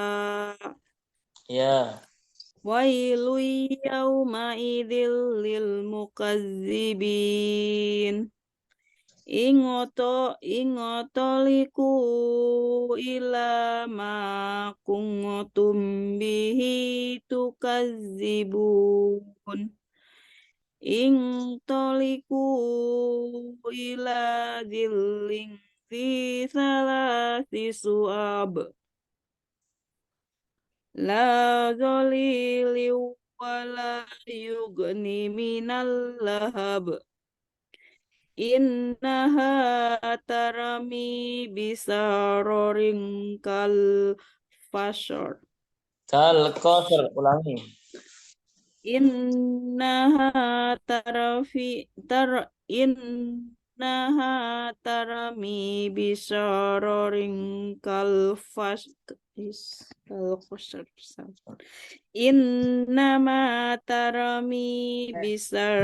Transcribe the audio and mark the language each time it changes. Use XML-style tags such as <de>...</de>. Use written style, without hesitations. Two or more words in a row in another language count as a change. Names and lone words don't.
<id>Ya.</id> <ar>ويل يومئذ للمكذبين انطلقوا إلى ما كنتم به تكذبون انطلقوا إلى ظل ذي ثلاث شعب لا ظليل ولا يغني من اللهب إنها ترمي بشرر كالقصر كالقصر, ulangi. إنها ترمي بشرر كالقصر إنما ترمي بشر</ar>